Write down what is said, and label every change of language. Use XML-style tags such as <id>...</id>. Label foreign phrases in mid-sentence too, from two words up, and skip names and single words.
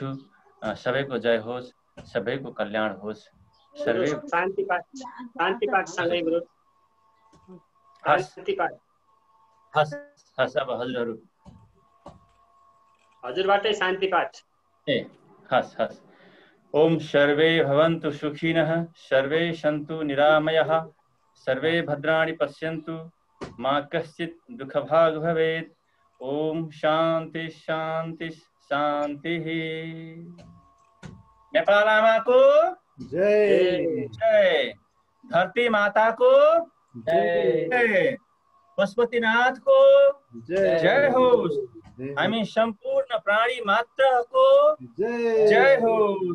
<ne>सबैको जय होस्, सबैको कल्याण होस्। सर्वे शान्ति पाठ सँगै गुरु। शान्ति पाठ। हस् अब हजुरबाटै शान्ति पाठ। हस्।</ne> <sa>ओम सर्वे भवन्तु सुखिनः, सर्वे सन्तु निरामयः, सर्वे भद्राणि पश्यन्तु, मा कश्चित् दुःखभाग् भवेत्। ओम शान्ति शान्ति शान्तिः।</sa> <ne>नेपाल आमाको जय, जय। धरती माताको जय, पशुपतिनाथको जय होस्। हामी सम्पूर्ण प्राणी मात्रको जय होस्।</ne>